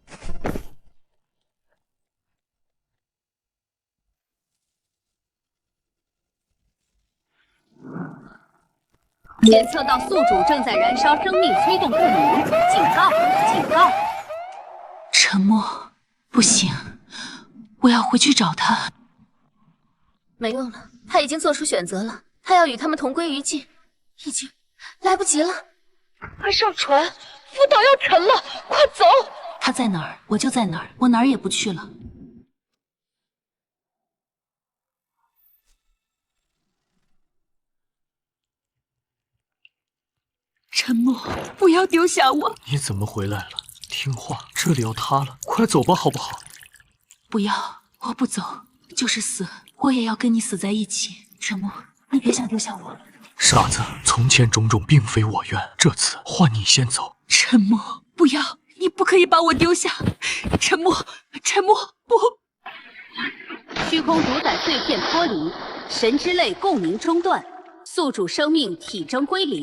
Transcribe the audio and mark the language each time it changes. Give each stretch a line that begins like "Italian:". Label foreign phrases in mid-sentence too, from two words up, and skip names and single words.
Chinese: 檢測到宿主正在燃燒生命催動共鳴，警告！警告！沉默，不行，我要回去找他。沒用了，他已經做出選擇了，他要與他們同歸於盡，已經來不及了。快上船，福島要沉了，快走！他在哪兒，我就在哪兒，我哪兒也不去了。沉默，不要丢下我！你怎麼回來了？聽話，這裡要塌了，快走吧，好不好？不要，我不走，就是死，我也要跟你死在一起。沉默，你別想丟下我。傻子，從前種種並非我願，這次換你先走。沉默，不要，你不可以把我丟下。沉默，沉默，不！虛空主宰碎片脫離，神之淚共鳴中斷，宿主生命體徵歸零。